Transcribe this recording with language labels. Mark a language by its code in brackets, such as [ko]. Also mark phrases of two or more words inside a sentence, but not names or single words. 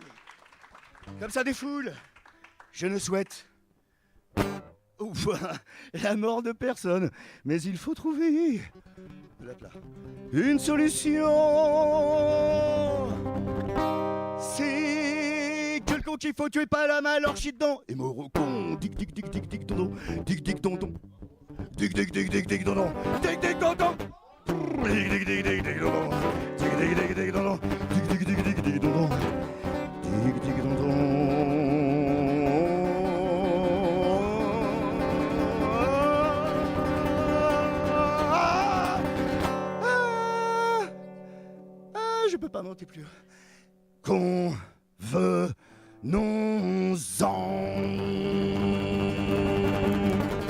[fr] Comme ça des foules, je ne souhaite la mort de personne, mais il faut trouver une solution. C'est que le con qu'il faut tuer pas la main, alors chie dedans. Et mort au con, dig dig dig dig dig don, dig dig don don. Dig dig dig dig dig don, dig dig don don. Dig dig dig dig dig don, dig dig dig dig don, dig dig dig dig dig don, dig dig don don. Je peux pas monter plus. Convenons-en.